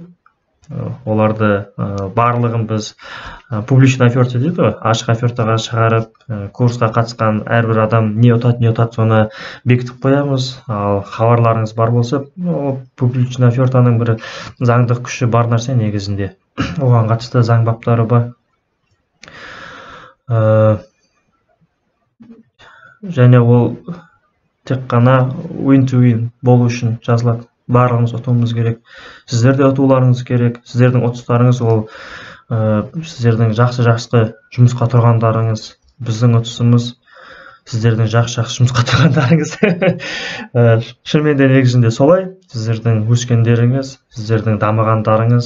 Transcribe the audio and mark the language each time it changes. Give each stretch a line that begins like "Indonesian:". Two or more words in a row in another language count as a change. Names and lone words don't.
Kazakh: Оларды барлығын біз
Russian: публичный оферта
Kazakh: дейді ғой, ашық офертаға шығарып, курсқа қатысқан әрбір адам не ұтады, соны бекітіп қоямыз. Ал хабарларыңыз бар болса,
Russian: публичный офертаның
Kazakh: бір заңдық күші бар нәрсе негізінде. Оған қатысты заң баптары бар. Және ол тек қана win-to-win болу үшін жазылады. Барлығымыз ұтуымыз керек. Сіздер де ұтуларыңыз керек. Сіздердің ұтыстарыңыз ол сіздердің жақсы жұмысқа тұрғандарыңыз. Біздің ұтысымыз сіздердің жақсы жұмысқа тұрғандарыңыз. Шынымен де негізінде солай. Сіздердің өскендеріңіз, сіздердің дамығандарыңыз.